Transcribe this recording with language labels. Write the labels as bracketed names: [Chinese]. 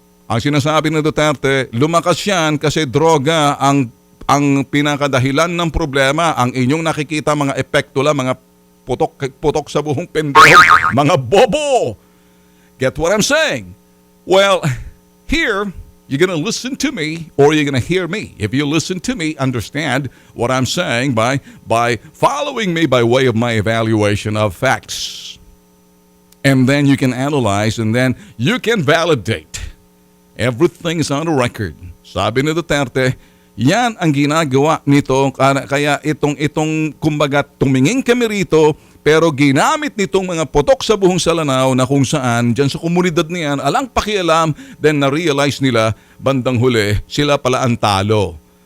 [Filipino] Ang sinasabi ng Duterte, lumakas yan kasi droga ang pinakadahilan ng problema. Ang inyong nakikita mga epekto lang, mga putok sa buhong pendeho, mga bobo. [English] Get what I'm saying? Well, here, you're going to listen to me or you're going to hear me. If you listen to me, understand what I'm saying by following me by way of my evaluation of facts. And then you can analyze and then you can validate. Everything is on the record. [Filipino] Sabi ni Duterte, yan ang ginagawa nito. Kaya itong kumbaga tumingin kami rito, pero ginamit nitong mga putok sa buhong Salanao na kung saan dyan sa komunidad niyan, alang pakialam, then na-realize nila, bandang huli, sila pala ang talo.